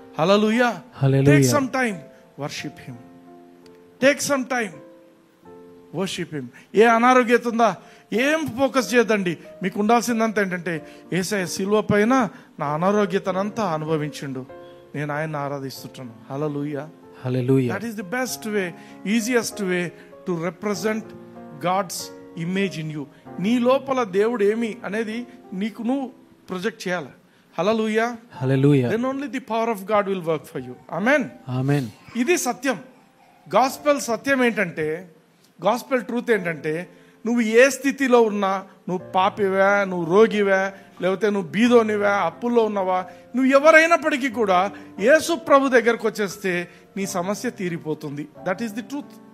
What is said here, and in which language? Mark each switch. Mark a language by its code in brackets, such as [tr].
[en] Hallelujah. Take some time, worship him. Take some time, worship him. [te] ఏ అనారోగ్యత ఉందా, ఏం focus చేయదండి. మీకు ఉండాల్సిందంతా ఏంటంటే, యేసయ్య శిలువ పైన నా అనారోగ్యతనంతా అనుభవించిండు, నేను ఆయన్ని ఆరాధిస్తున్నాను. హల్లెలూయా. [en] That is the best way, easiest way to represent God's image in you. [te] నీ లోపల దేవుడు ఏమి అనేది నీకు నువ్వు ప్రొజెక్ట్ చేయాలి. హల్లెలూయా. [en] Then only the power of God will work for you. Amen. [te] ఇది సత్యం. గాస్పెల్ సత్యం ఏంటంటే, గాస్పెల్ ట్రూత్ ఏంటంటే, నువ్వు ఏ స్థితిలో ఉన్నా, నువ్వు పాపివా, నువ్వు రోగివా, లేకపోతే నువ్వు బీదోనివా, అప్పుల్లో ఉన్నావా, నువ్వు ఎవరైనప్పటికీ కూడా యేసు ప్రభు దగ్గరకు వచ్చేస్తే నీ సమస్య తీరిపోతుంది. [en] That is the truth.